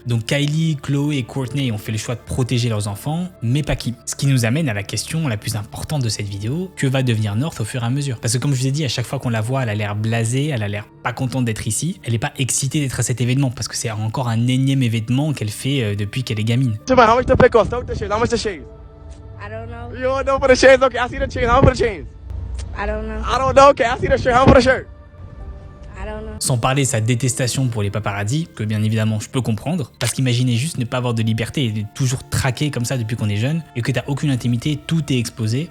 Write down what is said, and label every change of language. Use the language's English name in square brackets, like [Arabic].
[French] Donc Kylie, Chloé et Kourtney ont fait le choix de protéger leurs enfants, mais pas Kim. Ce qui nous amène à la question la plus importante de cette vidéo, que va devenir North au fur et à à mesure. Parce que comme je vous ai dit, à chaque fois qu'on la voit, elle a l'air blasée, elle a l'air pas contente d'être ici. Elle est pas excitée d'être à cet événement parce que c'est encore un énième événement qu'elle fait depuis qu'elle est gamine. [English] How much the pick cost? How much the chains? I don't know. You don't know for the chains? Okay, I see the chains. How much for the chains? I don't know. I don't know. Okay, I see the shirt. How much for the shirt? I don't know. [French] Sans parler de sa détestation pour les paparazzis, que bien évidemment je peux comprendre, parce qu'imaginez juste ne pas avoir de liberté et d'être toujours traqué comme ça depuis qu'on est jeune, et que t'as aucune intimité, tout est exposé.